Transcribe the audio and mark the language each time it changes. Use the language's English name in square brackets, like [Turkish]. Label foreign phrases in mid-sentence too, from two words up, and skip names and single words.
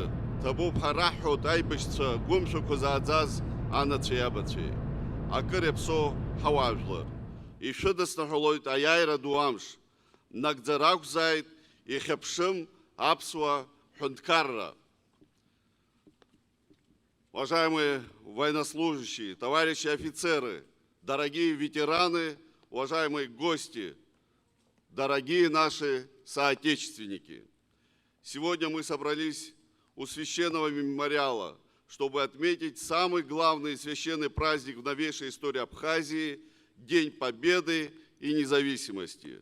[Abkhazian] Ҭабуп ҳәа раҳҳәоит аибашьцәа гәымшәақәа зааӡаз анацәеи абацәеи. Акыр иаԥсоу ҳауаажәлар. Ишәыдысныҳәалоит аиааира ду амш. Нагӡара акәзааит ихьыԥшым аԥсуа ҳәынҭқарра. [Russian] Уважаемые военнослужащие, товарищи офицеры, дорогие ветераны, уважаемые гости, дорогие наши соотечественники. Сегодня мы собрались у священного мемориала, чтобы отметить самый главный священный праздник в новейшей истории Абхазии – День Победы и Независимости.